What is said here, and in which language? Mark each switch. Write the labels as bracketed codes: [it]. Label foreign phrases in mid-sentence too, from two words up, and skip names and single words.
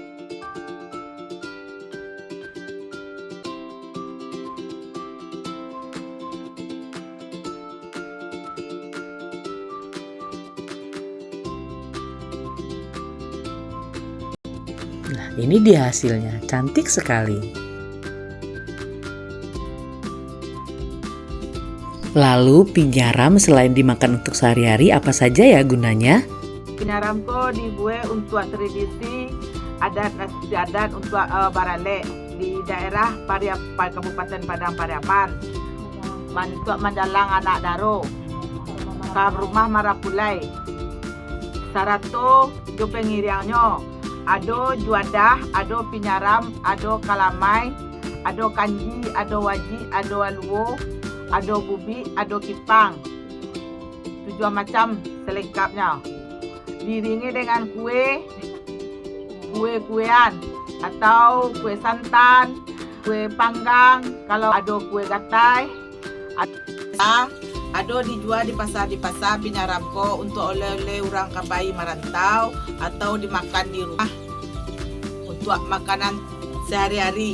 [id] Nah, ini dia hasilnya, cantik sekali. Lalu pinyaram selain dimakan untuk sehari-hari, apa saja ya gunanya? Pinyaram ko dibuat untuk tradisi adat istiadat untuk barale di daerah Kabupaten Padang Pariaman. Untuk menjalang [min] anak daro [id] ke rumah Marapulai. [min] Sarato do pengiriannya. Ado juadah, ado pinyaram, ado kalamai, ado kanji, ado waji, ado aluo, ado bubi, ado kipang. [id] 7 macam selengkapnya. Diiringi dengan kue-kuean atau kue santan, kue panggang, kalau ada kue gatai, ada [min] Ado dijual di pasar Pinyaram ko [id] untuk oleh-oleh orang kabai merantau atau dimakan di rumah untuk makanan sehari-hari.